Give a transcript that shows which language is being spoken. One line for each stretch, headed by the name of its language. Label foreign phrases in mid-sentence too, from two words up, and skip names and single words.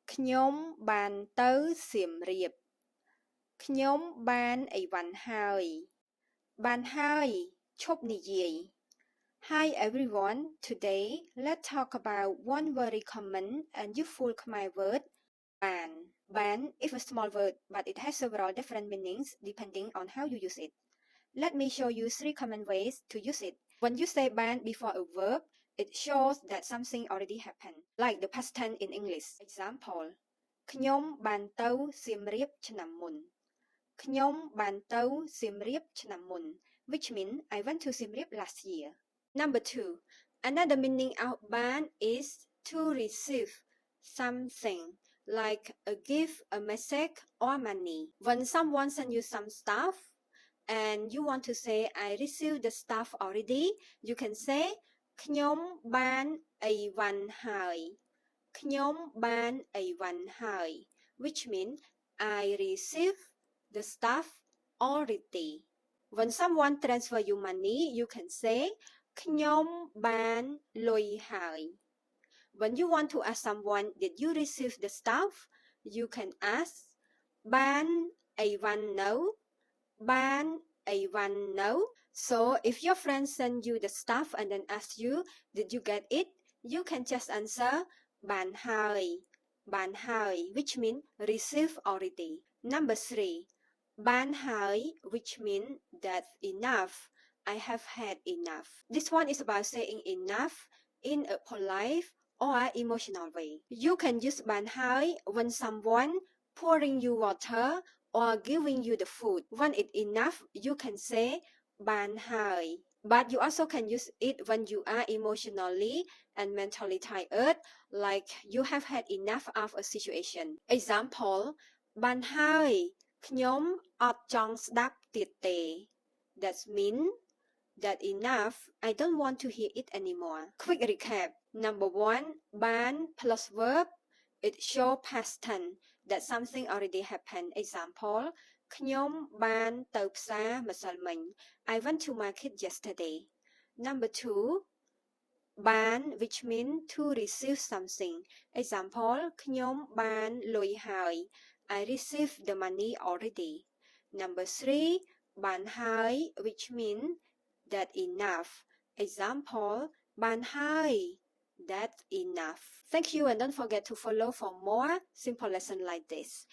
Khmer: ខ្ញុំបានទៅសៀមរាបខ្ញុំបានអីវ៉ាន់ហើយបានហើយឈប់និយាយ
English: Hi everyone, today let's talk about one very common and useful Khmer word, ban. Ban is a small word, but it has several different meanings depending on how you use it. Let me show you 3 common ways to use it. When you say ban before a verb, it shows that something already happened, like the past tense in English. Example,
Khmer: ខ្ញុំបានទៅសៀមរាបឆ្នាំមុនខ្ញុំបានទៅសៀមរាបឆ្នាំមុន
English: which means I went to Siem Reap last year. Number 2. Another meaning of ban is to receive something like a gift, a message, or money. When someone sends you some stuff and you want to say I received the stuff already, you can say
Khmer: ខ្ញុំបានអីវ៉ាន់ហើយខ្ញុំបានអីវ៉ាន់ហើយ
English: which means I received the stuff already. When someone transfer you money, you can say
Khmer: ខ្ញុំបានលុយហើយ
English: When you want to ask someone did you receive the stuff, you can ask
Khmer: បានអីវ៉ាន់នៅបានអីវ៉ាន់នៅ
English: So if your friend send you the stuff and then ask you did you get it, you can just answer
Khmer: បានហើយ
English: which means receive already. Number 3.
Khmer: បានហើយ
English: which means that's enough. I have had enough. This one is about saying enough in a polite or emotional way. You can use
Khmer: បានហើយ
English: when someone pouring you water or giving you the food. When it's enough, you can say
Khmer: បានហើយ
English: But you also can use it when you are emotionally and mentally tired, like you have had enough of a situation.
Khmer: Example បានហើយខ្ញុំអត់ចង់ស្ដាប់ទៀតទេ
English: That means that enough. I don't want to hear it anymore. Quick recap. Number 1, បាន plus verb. It shows past tense that something already happened. Example
Khmer: ខ្ញុំបានទៅផ្សារម្សិលមិញ
English: I went to market yesterday. Number 2, បាន which means to receive something. Example
Khmer: ខ្ញុំបានលុយហើយ
English: I received the money already. Number 3,
Khmer: បានហើយ
English: which means that enough. Example
Khmer: បានហើយ
English: That's enough. Thank you and don't forget to follow for more simple lessons like this.